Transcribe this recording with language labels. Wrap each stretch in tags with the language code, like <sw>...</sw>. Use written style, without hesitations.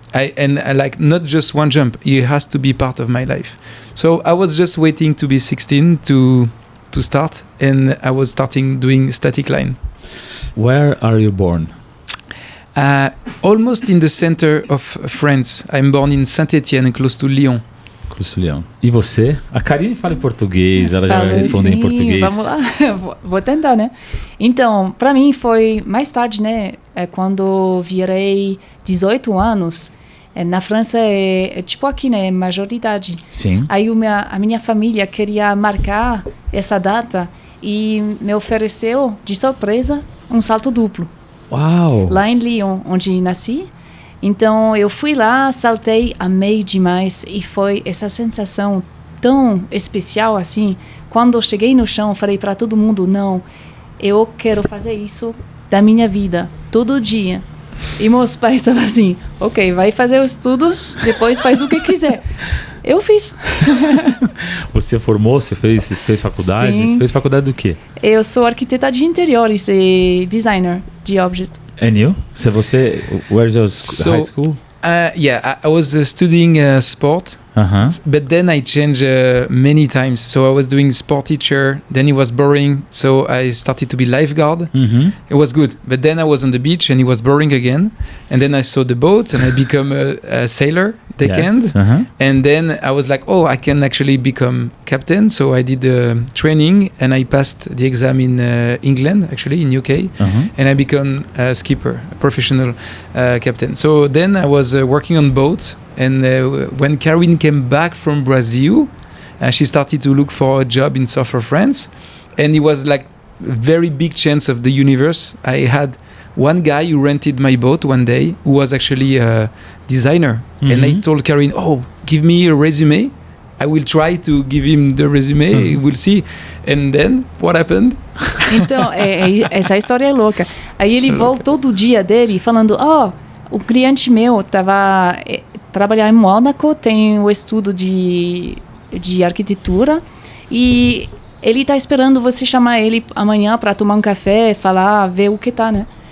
<en>I like not just one jump, it has to be part of my life. So I was just waiting to be 16 to start, and I was starting doing static line. Where are you born? Almost in the center of France. I'm born in Saint-Étienne, close to Lyon.</en> <pt>E você? A Karine fala em português, ela já vai responder em português. Vamos lá, vou tentar, né? Então, pra mim foi mais tarde, né? Quando virei 18 anos, na França é tipo aqui, né? Majoridade. Sim. Aí a minha família queria marcar essa data e me ofereceu, de surpresa, um salto duplo. Uau! Lá em Lyon, onde nasci. Então eu fui lá, saltei, amei demais e foi essa sensação tão especial assim. Quando eu cheguei no chão, falei para todo mundo, não, eu quero fazer isso da minha vida, todo dia. E meus pais estavam assim, ok, vai fazer os estudos, depois faz o que quiser. Eu fiz. Você formou, você fez faculdade? Sim. Fez faculdade do quê? Eu sou arquiteta de interiores e designer de objetos.</pt> <en>And you? So você, where's your high school? Yeah, I was studying sport, but then I changed many times. So I was doing sport teacher, then it was boring, so I started to be lifeguard. It was good, but then I was on the beach and it was boring again. And then I saw the boat and I become a sailor, deckhand. Yes. And then I was like, oh, I can actually become captain. So I did training and I passed the exam in England, actually in UK. And I become a skipper, a professional captain. So then I was working on boats. And when Karine came back from Brazil, she started to look for a job in southern France. And it was like a very big chance of the universe. I had one guy who rented my boat one day who was actually a designer. And I told Karine, oh, give me a resume. I will try to give him the resume. We'll see. And then, what happened?</en> <pt>Então, essa história é louca. Aí ele voltou do dia dele falando, o cliente meu estava trabalhando em Mônaco, tem o estudo de arquitetura e ele está esperando você chamar ele amanhã para tomar um café, falar, ver o que tá, né?</pt>